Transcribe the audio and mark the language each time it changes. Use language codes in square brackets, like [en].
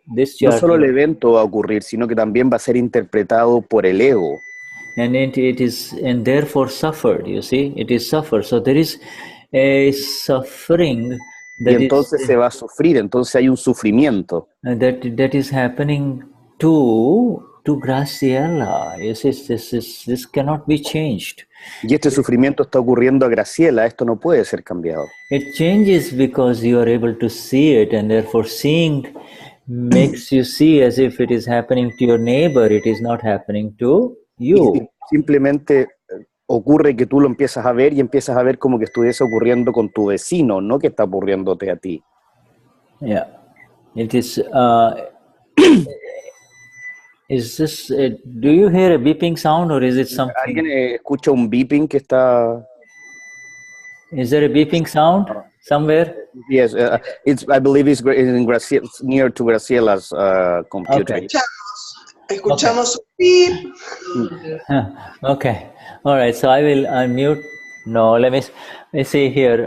[es] No solo el evento va a ocurrir, sino que también va a ser interpretado por el ego. [en] And it is, and therefore suffered, you see, it is suffered. So there is a suffering [es] y entonces se va a sufrir, entonces hay un sufrimiento. [en] That is happening to Graciela. Yes, this cannot be changed. [es] Y este sufrimiento está ocurriendo a Graciela, esto no puede ser cambiado. [en] It changes because you are able to see it, and therefore seeing makes you see as if it is happening to your neighbor, it is not happening to you. [es] Y simplemente ocurre que tú lo empiezas a ver y empiezas a ver como que estuviese ocurriendo con tu vecino, no que está ocurriéndote a ti. [en] Yeah, it is. Is this? Do you hear a beeping sound, or is it something? [es] ¿Alguien escucha un beeping que está? [en] Is there a beeping sound somewhere? Yes, I believe it's in Graciela, near to Graciela's computer. Okay. [es] Escuchamos un beep. [en] Okay, all right. So I will unmute. No, let me see here.